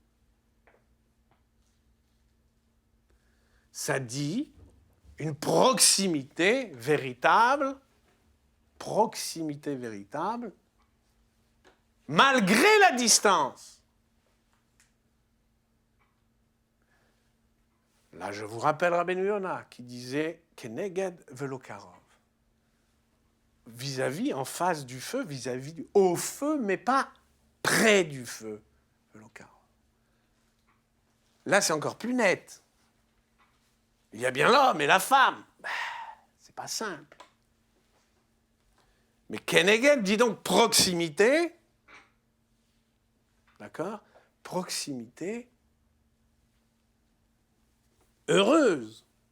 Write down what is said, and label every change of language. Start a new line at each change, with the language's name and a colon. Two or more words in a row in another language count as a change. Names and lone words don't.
French: Ça dit une proximité véritable, malgré la distance. Là, je vous rappelle Rabbeinu Yona qui disait
Hebrew: כנגד ולא קרוב.
French: Vis-à-vis, en face du feu, vis-à-vis au feu, mais pas près du feu.
Hebrew: ולא קרוב.
French: Là, c'est encore plus net. Il y a bien l'homme et la femme. C'est pas simple. Mais Keneged dit donc proximité. D'accord? Proximité heureuse.